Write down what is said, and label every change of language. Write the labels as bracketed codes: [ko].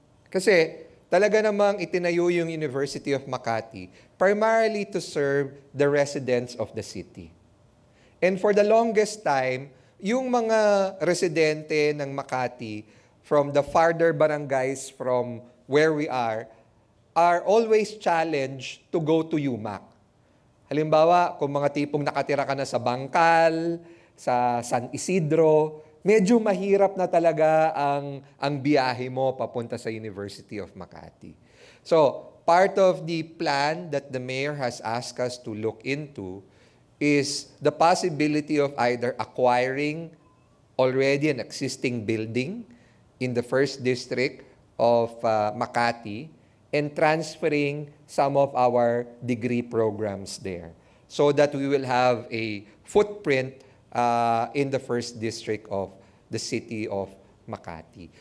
[tl] Kasi talaga namang itinayo yung [en] University of Makati primarily to serve the residents of the city. And for the longest time, [tl] yung mga residente ng [en] Makati from the farther barangays from where we are always challenged to go to UMAC. [tl] Halimbawa, kung mga tipong nakatira ka na sa Bangkal, sa San Isidro, medyo mahirap na talaga ang biyahe mo papunta sa University of Makati. [en] So, part of the plan that the mayor has asked us to look into is the possibility of either acquiring already an existing building in the first district of Makati and transferring some of our degree programs there so that we will have a footprint in the first district of the city of Makati.